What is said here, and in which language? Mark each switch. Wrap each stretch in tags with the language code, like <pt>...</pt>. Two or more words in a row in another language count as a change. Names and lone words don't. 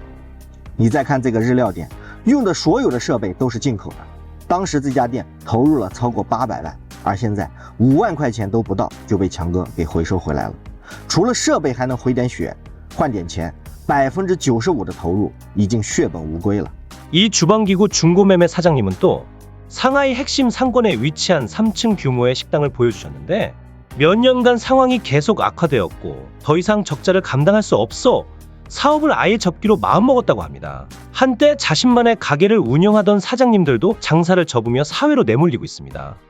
<zh>你再看这个日料店，用的所有的设备都是进口的，当时这家店投入了超过800万。而现在5万块钱都不到就被强哥给回收回来了，除了设备还能回点血，换点钱，95%的投入已经血本无归了。</zh> <ko>이 주방기구 중고매매 사장님은 또 상하이 핵심 상권에 위치한 3층 규모의 식당을 보여주셨는데 몇 년간 상황이 계속 악화되었고 더 이상 적자를 감당할 수 없어 사업을 아예 접기로 마음먹었다고 합니다. 한때 자신만의 가게를 운영하던 사장님들도 장사를 접으며 사회로 내몰리고 있습니다.</ko>